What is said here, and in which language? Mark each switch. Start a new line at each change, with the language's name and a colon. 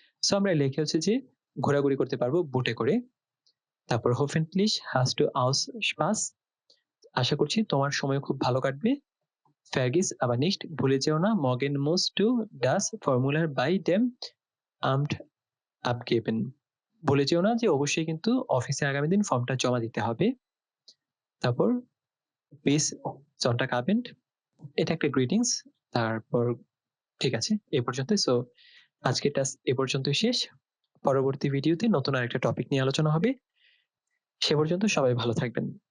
Bangla: So আমরা লেখা হচ্ছে যে ঘোরাঘুরি করতে পারবো বোটে করে। তারপর
German: hoffentlich hast du auch Spaß,
Bangla: আশা করছি তোমার সময় খুব ভালো কাটবে।
German: vergiss aber nicht,
Bangla: ভুলে যেও না,
German: morgen musst du das Formular bei dem Amt abgeben।
Bangla: ভুলে যেও না যে অবশ্যই কিন্তু অফিসে আগামী দিন ফর্মটা জমা দিতে হবে। তারপর
German: bis Sonntagabend,
Bangla: এটা একটা গ্রিটিংস। তারপর ঠিক আছে, এই পর্যন্ত। সো আজকের টাস্ক এ পর্যন্তই শেষ। পরবর্তী ভিডিওতে নতুন আরেকটা টপিক নিয়ে আলোচনা হবে। সে পর্যন্ত সবাই ভালো থাকবেন।